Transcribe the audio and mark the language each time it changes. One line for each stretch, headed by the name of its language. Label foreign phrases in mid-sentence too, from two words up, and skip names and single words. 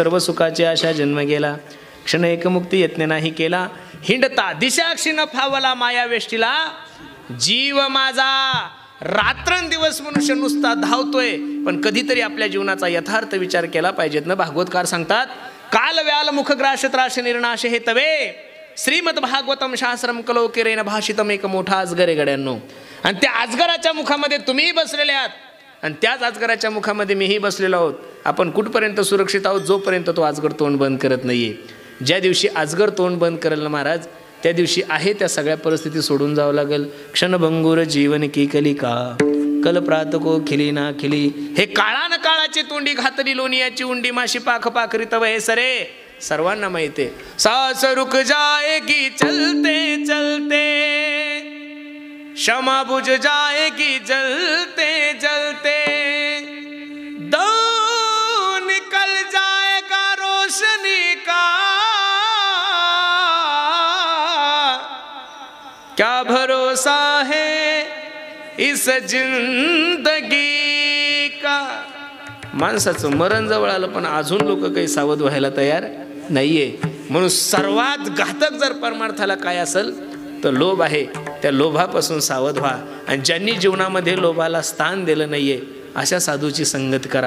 Marathi: सर्व सुखाची आशा जन्म गेला, क्षण एकमुक्ती यत्न नाही केला. हिंडता दिशाक्षी न फावला माया वेष्टीला, जीव माझा रात्रंदिवस मनुष्य नुसता धावतोय. पण कधीतरी आपल्या जीवनाचा यथार्थ विचार केला पाहिजेत ना. भागवतकार सांगतात,
Sanskrit: काल व्याल मुखग्राश त्राश निर्नाश हे तवे श्रीमद भागवतम शास्त्रम कलोकिरेन भाषितम.
Marathi: एक मोठा अजगर आहे गड्यांनो, आणि त्या अजगराच्या मुखामध्ये तुम्हीही बसलेले आहात आणि त्याच अजगराच्या मुखामध्ये मीही बसलेलो आहोत. आपण कुठपर्यंत सुरक्षित आहोत? जोपर्यंत तो अजगर तोंड बंद करत नाहीये. ज्या दिवशी अजगर तोंड बंद करेल ना महाराज, त्या दिवशी आहे त्या सगळ्या परिस्थिती सोडून जावं लागेल.
Hindi: क्षणभंगुर जीवन की कलिका कलप्रात को खिली ना खिली.
Marathi: हे काळान काळाची तोंडी घातली लोणियाची उंडी माशी पाख पाखरी तव हे सरे. सर्वांना माहिती आहे.
Hindi: सास रुक जाएगी चलते चलते, क्षमा बुझ जाएगी जलते जलते, दो निकल जाएगा रोशनी का, क्या भरोसा है इस जिंदगी का.
Marathi: माणसाचं मरण जवळ आलं पण अजून लोक काही सावध व्हायला तयार नाहीये. म्हणून सर्वात घातक जर परमार्थाला काय असेल तर लोभ आहे. त्या लोभापासून सावध व्हा. आणि ज्यांनी जीवनामध्ये लोभाला स्थान दिलं नाहीये अशा साधूची संगत करा.